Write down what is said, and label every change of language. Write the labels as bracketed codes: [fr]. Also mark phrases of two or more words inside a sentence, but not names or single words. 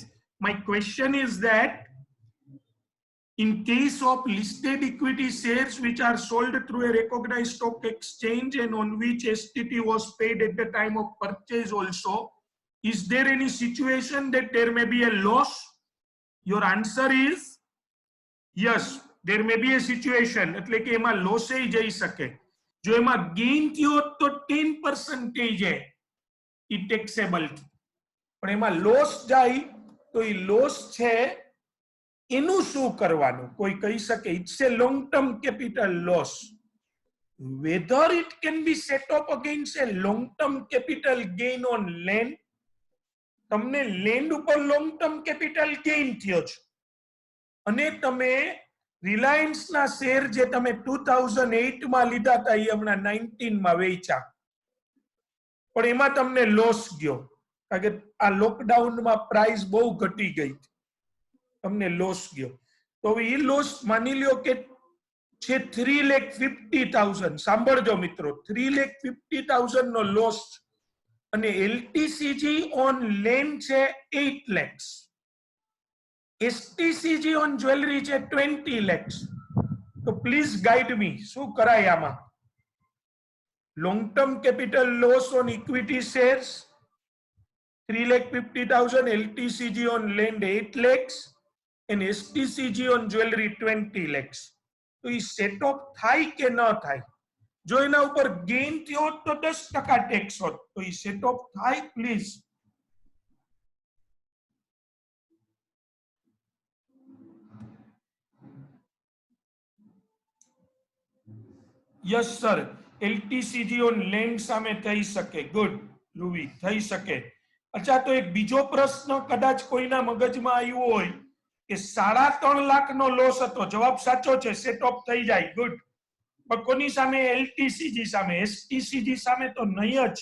[en] My question is that in case of listed equity shares which are sold through a recognized stock exchange and on which STT was paid at the time of purchase also, is there any situation that there may be a loss? Your answer is yes, there may be a situation. [gu] એટલે કે એમાં લોસ જઈ શકે. જો એમાં ગેઇન થયો તો 10% એ ટેક્સેબલ, પણ એમાં લોસ જાય તો એ લોસ છે એનું શું કરવાનું? કોઈ કહી શકે [en] it's a long term capital loss. Whether it can be set up against a long term capital gain on land, [gu] તમને લેન્ડ ઉપર [en] long term capital gain [gu] થયો છે અને તમે રિલાયન્સ ના શેર જે તમે 2008 માં લીધા હતા એ હમણાં 19 માં વેચ્યા, પણ એમાં તમને લોસ ગયો કારણ કે આ લોકડાઉન માં પ્રાઇસ બહુ ઘટી ગઈ, તમને લોસ ગયો. તો એ લોસ માની લ્યો કે છે 3,50,000. સાંભળજો મિત્રો, 3,50,000 નો લોસ અને [en] LTCG on land [gu] છે 8 lakhs, [en] STCG on jewelry [gu] છે 20 lakhs. તો [en] please guide me, [gu] શું કરાય આમાં? [en] long term capital loss on equity shares 3,50,000, LTCG on land 8 lakhs and STCG on jewelry 20 lakhs. [gu] તો એ સેટઅપ થાય કે ન થાય? જો એના ઉપર ગેઇન થયો તો 10% ટેક્સ હોત, તો એ સેટઅપ થાય? [en] Please. Yes sir, LTCG on land [gu] સામે થઈ શકે. ગુડ રૂવી, થઈ શકે. અચ્છા, તો એક બીજો પ્રશ્ન કદાચ કોઈના મગજમાં આવ્યો હોય કે 3.5 લાખનો લોસ હતો. જવાબ સાચો છે, સેટઅપ થઈ જાય. ગુડ. પણ કોની સામે? LTCG સામે. STCG સામે તો નહીં જ.